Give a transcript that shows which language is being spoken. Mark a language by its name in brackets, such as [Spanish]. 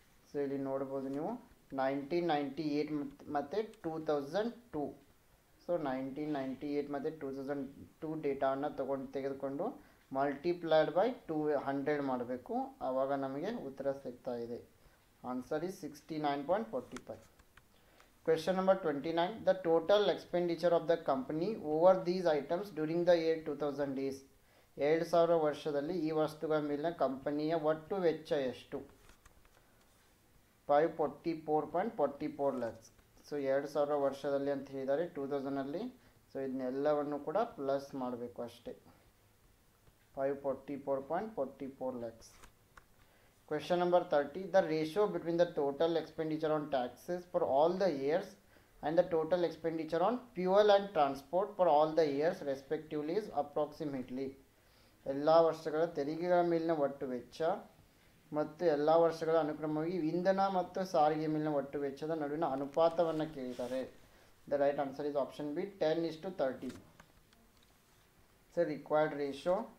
[Kannada] So ಇಲ್ಲಿ ನೋಡ್ಬೋದು ನೀವು 1998 ಮತ್ತು 2002. ಸೊ 1998 ಮತ್ತು 2002 ಡೇಟಾವನ್ನು ತೆಗೆದುಕೊಂಡು ಮಲ್ಟಿಪ್ಲೈಡ್ ಬೈ 100 ಮಾಡಬೇಕು, ಆವಾಗ ನಮಗೆ ಉತ್ತರ ಸಿಗ್ತಾ ಇದೆ. [English] Answer is 69.45. Question number 29. The total expenditure of the company over these items during the year 2000 is [Kannada] 2000 ವರ್ಷದಲ್ಲಿ ಈ ವಸ್ತುಗಳ ಮೇಲಿನ ಕಂಪನಿಯ ಒಟ್ಟು ವೆಚ್ಚ ಎಷ್ಟು? 544.44 lakhs. ಸೊ 2000 ವರ್ಷದಲ್ಲಿ ಅಂತ ಹೇಳಿದ್ದಾರೆ. 2000ಅಲ್ಲಿ ಸೊ ಇದನ್ನೆಲ್ಲವನ್ನು ಕೂಡ ಪ್ಲಸ್ ಮಾಡಬೇಕು ಅಷ್ಟೇ. [English] 544.44 lakhs. Question number 30. The ratio between the total expenditure on taxes for all the years and the total expenditure on fuel and transport for all the years respectively is approximately. [Kannada] ಎಲ್ಲ ವರ್ಷಗಳ ತೆರಿಗೆಗಳ ಮೇಲಿನ ಒಟ್ಟು ವೆಚ್ಚ ಮತ್ತು ಎಲ್ಲ ವರ್ಷಗಳ ಅನುಕ್ರಮವಾಗಿ ಇಂಧನ ಮತ್ತು ಸಾರಿಗೆ ಮೇಲಿನ ಒಟ್ಟು ವೆಚ್ಚದ ನಡುವಿನ ಅನುಪಾತವನ್ನು ಕೇಳಿದ್ದಾರೆ. [English] The right answer is option B 10:30. So required ratio.